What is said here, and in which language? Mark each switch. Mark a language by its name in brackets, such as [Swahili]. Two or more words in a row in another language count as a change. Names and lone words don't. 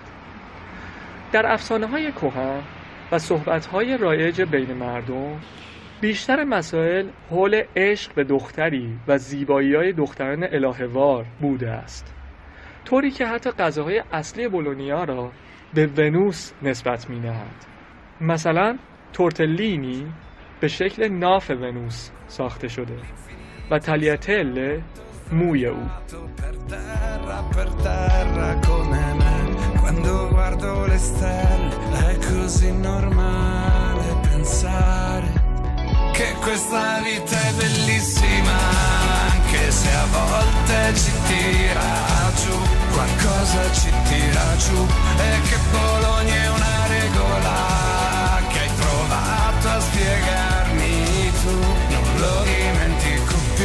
[Persian] در افسانه‌های کهن و صحبت‌های رایج بین مردم، بیشتر مسائل حول عشق به دختری و زیبایی‌های دختران الهه‌وار بوده است، طوری که حتی غذاهای اصلی بولونیا را به ونوس نسبت می‌دهند. مثلا تورتلینی به شکل ناف ونوس ساخته شده و تالیاتله موی او. [Italian] Che questa vita è bellissima, anche se a volte ci tira giù, qualcosa ci tira giù, e che Bologna è una regola che hai provato a spiegarmi tu, non lo dimentico più.